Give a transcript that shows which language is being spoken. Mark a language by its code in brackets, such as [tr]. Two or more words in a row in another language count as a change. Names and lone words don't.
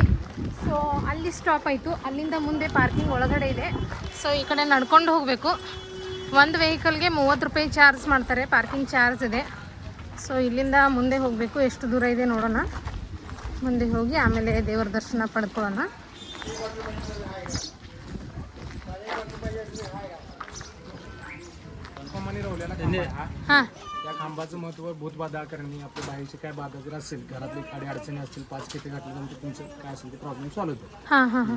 [kn] ಸೊ ಅಲ್ಲಿ ಸ್ಟಾಪ್ ಆಯಿತು. ಅಲ್ಲಿಂದ ಮುಂದೆ ಪಾರ್ಕಿಂಗ್ ಒಳಗಡೆ ಇದೆ. ಸೊ ಈ ಕಡೆ ನಡ್ಕೊಂಡು ಹೋಗಬೇಕು. ಒಂದು ವೆಹಿಕಲ್ಗೆ 30 ರೂಪಾಯಿ ಚಾರ್ಜ್ ಮಾಡ್ತಾರೆ, [en] parking charge [kn] ಇದೆ. ಸೊ ಇಲ್ಲಿಂದ ಮುಂದೆ ಹೋಗಬೇಕು. ಎಷ್ಟು ದೂರ ಇದೆ ನೋಡೋಣ. ಮುಂದೆ ಹೋಗಿ ಆಮೇಲೆ ದೇವರ ದರ್ಶನ ಪಡ್ಕೊಳ್ಳೋಣ. हां [mr] या खांबाचं महत्त्व भूतबाधा करणे, आपल्या बाहेरची काय बाधा जर असेल, घरातली काही अडचणी असतील, 5 खेटे घातल्यानंतर तुमचं काय असेल ते [en] problem solve [mr] होतो. हां हां हां